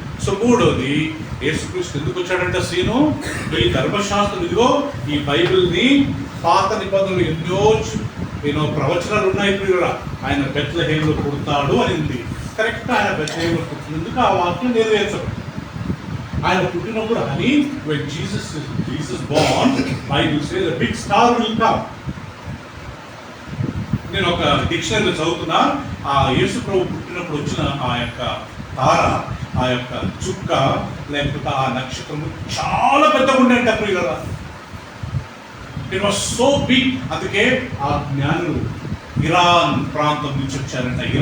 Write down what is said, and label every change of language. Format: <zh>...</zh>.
<te>So మూడోది, యేసుక్రీస్తు ఎందుకు వచ్చాడంట? సీను ఈ ధర్మశాస్త్రం, ఇదిగో ఈ బైబిల్ని పాత నిబంధనలు ఎన్నో ప్రవచనాలు ఉన్నాయి ప్రియులారా. ఆయన బెత్లెహేములో పుడతాడు అని ఉంది. కరెక్ట్, ఆయన బెత్లెహేములో పుట్టినందుకు ఆ వాక్యం నెరవేర్చబడింది. ఆయన పుట్టినప్పుడు అని</te> <en>when Jesus born, Bible says a big star will come.</en> <te>నేను ఒక డిక్షనరీలో చదువుతున్నా, ఆ యేసు ప్రభు పుట్టినప్పుడు వచ్చిన ఆ యొక్క తార, ఆ యొక్క చుక్క లేకపోతే ఆ నక్షత్రము చాలా పెద్దగా ఉండేట ప్రియులారా.</te> <en>It was so big.</en> <te>అందుకే ఆ జ్ఞానులు ఇరాన్ ప్రాంతం నుంచి వచ్చారంట.</te>